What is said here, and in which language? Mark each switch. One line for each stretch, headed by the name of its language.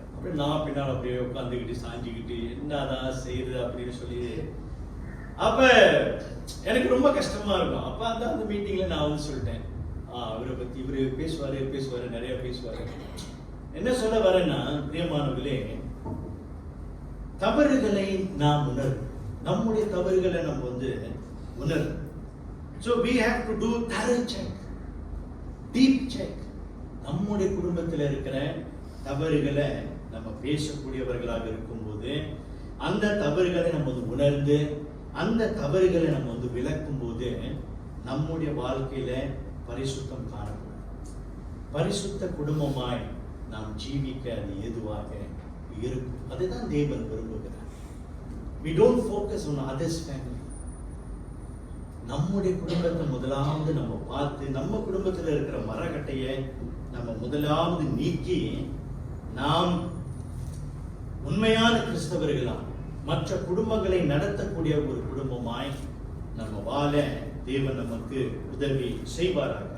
Tamil: அப்படியே நான் பின்னால் அப்படியே உட்காந்துக்கிட்டு சாஞ்சிக்கிட்டு என்னதான் செய்யுது அப்படின்னு சொல்லி, அப்ப எனக்கு ரொம்ப கஷ்டமா இருக்கும். அப்ப அந்த மீட்டிங்ல நான் வந்து சொல்லிட்டேன், அவரை பத்தி இவரு பேசுவாரு, நிறைய பேசுவாரு. என்ன சொல்ல வரேன்னா, பிரியமானவர்களே, தவறுகளை நாம் உணர்வோம், நம்முடைய தவறுகளை நம்ம வந்து உணர்வோம்.
English: So we have to do thorough check, deep check.
Tamil: நம்முடைய குடும்பத்தில் இருக்கிற தவறுகளை நம்ம பேசக்கூடியவர்களாக இருக்கும்போது, அந்த தவறுகளை நம்ம வந்து உணர்ந்து அந்த தவறுகளை நம்ம வந்து விளக்கும் போது நம்முடைய வாழ்க்கையில பரிசுத்தம் காணப்படும். பரிசுத்த குடும்பமாய் நாம் ஜீவிக்க அது ஏதுவாக இருக்கும். அதுதான் தேவன் விரும்புகிறார்.
English: We don't focus on others' family.
Tamil: நம்முடைய குடும்பத்தை முதலாவது நம்ம பார்த்து, நம்ம குடும்பத்தில் இருக்கிற மரக்கட்டையை நம்ம முதலாவது நீக்கி, நாம் உண்மையான கிறிஸ்தவர்களா மற்ற குடும்பங்களை நடத்தக்கூடிய ஒரு குடும்பமாய் நம்ம வாழ தேவன் நமக்கு உதவி செய்வார்கள்.